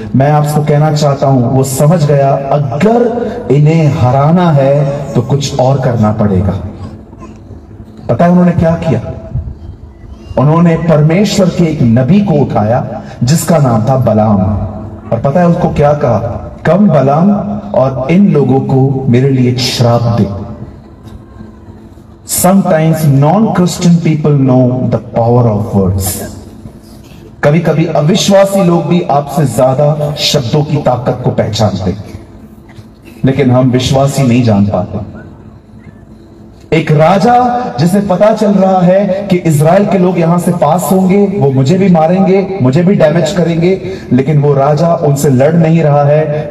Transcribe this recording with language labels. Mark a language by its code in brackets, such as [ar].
[hi] मैं आपको कहना चाहता हूं वो समझ गया अगर इन्हें हराना है तो कुछ और करना पड़ेगा। पता है उन्होंने क्या किया? उन्होंने परमेश्वर के एक नबी को उठाया जिसका नाम था बलाम। और पता है उसको क्या कहा? कम बलाम और इन लोगों को मेरे लिए एक श्राप दे। [en] Sometimes non-Christian people know the power of words. [hi] कभी कभी अविश्वासी लोग भी आपसे ज्यादा शब्दों की ताकत को पहचानते, लेकिन हम विश्वासी नहीं जान पाते। एक राजा जिसे पता चल रहा है कि इज़राइल के लोग यहां से पास होंगे, वो मुझे भी मारेंगे, मुझे भी डैमेज करेंगे, लेकिन वो राजा उनसे लड़ नहीं रहा है।